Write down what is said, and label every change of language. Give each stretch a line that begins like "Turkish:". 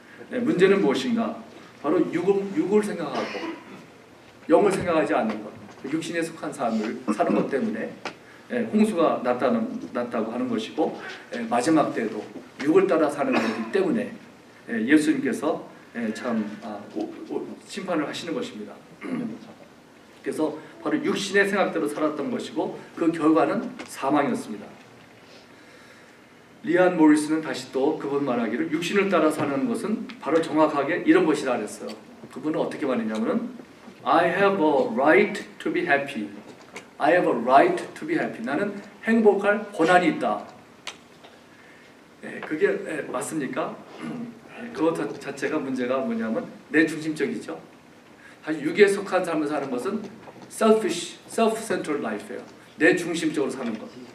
Korean: 문제는 무엇인가? 바로 육을 생각하고 영을 생각하지 않는 것, 육신에 속한 삶을 사는 것 때문에 홍수가 났다고 하는 것이고 마지막 때도 육을 따라 사는 것이기 때문에 예수님께서 참 심판을 하시는 것입니다. 그래서 바로 육신의 생각대로 살았던 것이고 그 결과는 사망이었습니다. 리안 모리스는 다시 또 그분 말하기를 육신을 따라 사는 것은 바로 정확하게 이런 것이라 그랬어요. 그분은 어떻게 말했냐면은
English: I have a right to be happy. I have a right to be happy.
Korean: 나는 행복할 권한이 있다. 그게 맞습니까? 그것 자체가 문제가 뭐냐면 내 중심적이죠. 사실 육에 속한 삶을 사는 것은
English: selfish, self-centered life
Korean: 예요. 내 중심적으로 사는 것.